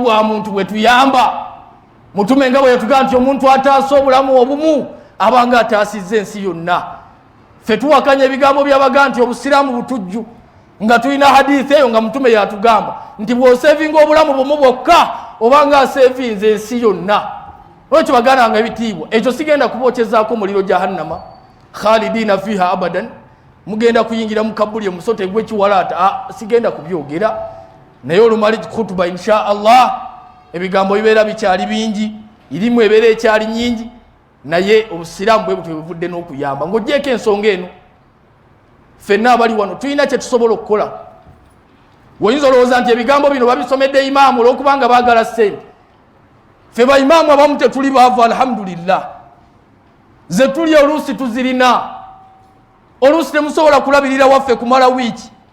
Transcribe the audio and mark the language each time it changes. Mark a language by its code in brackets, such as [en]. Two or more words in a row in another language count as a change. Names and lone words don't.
[lg] bwa muntu bwe tuyamba mutume nga bwe yatugaa nti omuntu ataasa obulamu obumu abanga ataasizza ensi yonna ffe tuwakanya ebigambo byabaga nti obusiraamu butujju nga tulina hadithi eyo nga mutume yatugamba nti bw'oseevinga obulamu bumu bwokka obanga aseevinze ensi yonna olwekyo bagananga ebitiibwa ekyo sigenda kubookezaako muliro [ar] جهنم خالدين فيها أبدا [lg] mugenda kuyingira mu kabuli omusote gw'ekiwalaata sigenda kubyogera naye olumali khutuba [ar] إن شاء الله [lg] ebigambo bibeera bikyali bingi irimu ebeera ekyali nyingi naye obusiraamu bwe butyo buvudde n'okuyamba ng'ogyeko ensonga eno ffenna abali wano tulina kye tusobola okukola woyinza olowooza nti ebigambo bino babisomedde imaamu olw'okubanga baagala ssente ffe baimaamu abamu tetuli baavu alhamdulillah ze tuli oluusi tuzirina oluusi temusobola kulabirira waffe kumala wiiki